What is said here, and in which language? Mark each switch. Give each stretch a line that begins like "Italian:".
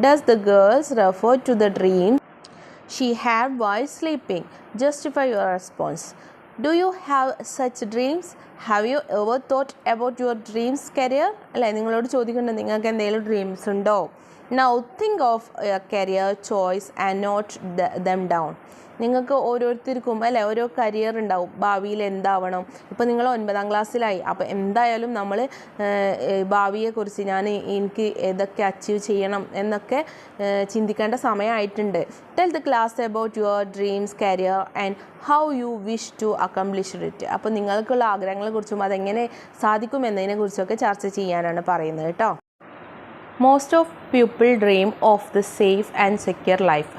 English: Does the girls refer to the dream she had while sleeping? Justify your response. Do you have such dreams? Have you ever thought about your dreams career?
Malayalam: അല്ലേ, നിങ്ങളോട് ചോദിക്കുന്നുണ്ട്, നിങ്ങൾക്ക് എന്തെങ്കിലും dreams ഉണ്ടോ?
English: Now think of a career choice and note them down.
Malayalam: നിങ്ങൾക്ക് ഓരോരുത്തർക്കും അല്ലേ ഓരോ കരിയർ ഉണ്ടാവും, ഭാവിയിൽ എന്താവണം. ഇപ്പോൾ നിങ്ങൾ 9ാം ക്ലാസ്സിലായി, അപ്പോൾ എന്തായാലും നമ്മൾ ഭാവിയെക്കുറിച്ച് എനിക്ക് ഏതൊക്കെ അച്ചീവ് ചെയ്യണം എന്നൊക്കെ ചിന്തിക്കേണ്ട സമയമായിട്ടുണ്ട്.
English: Tell the class about your dreams career and how you wish to accomplish it.
Malayalam: അപ്പോൾ നിങ്ങൾക്കുള്ള ആഗ്രഹങ്ങളെക്കുറിച്ചും അതെങ്ങനെ സാധിക്കുമെന്നതിനെക്കുറിച്ചൊക്കെ ചർച്ച ചെയ്യാനാണ് പറയുന്നത് കേട്ടോ.
English: Most of people dream of the safe and secure life.